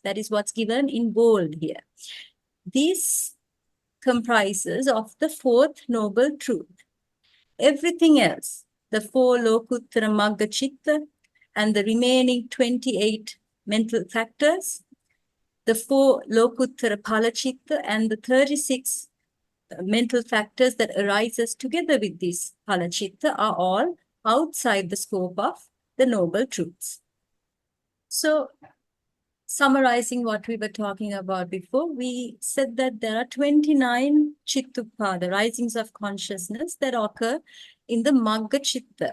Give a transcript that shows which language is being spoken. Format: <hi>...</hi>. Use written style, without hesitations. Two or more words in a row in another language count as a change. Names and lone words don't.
<en>That is what's given in bold here. This comprises of the 4th noble truth. Everything else, the 4</en> <pi>Lokuttara Magga Chitta</pi> <en>and the remaining 28 mental factors, the 4</en> <pi>lokuttara palachitta,</pi> <en>and the 36 mental factors that arises together with these palachitta are all outside the scope of the Noble Truths. So, summarizing what we were talking about before, we said that there are 29 Chittupada, risings of consciousness, that occur in the</en> <pi>Magga Chitta.</pi>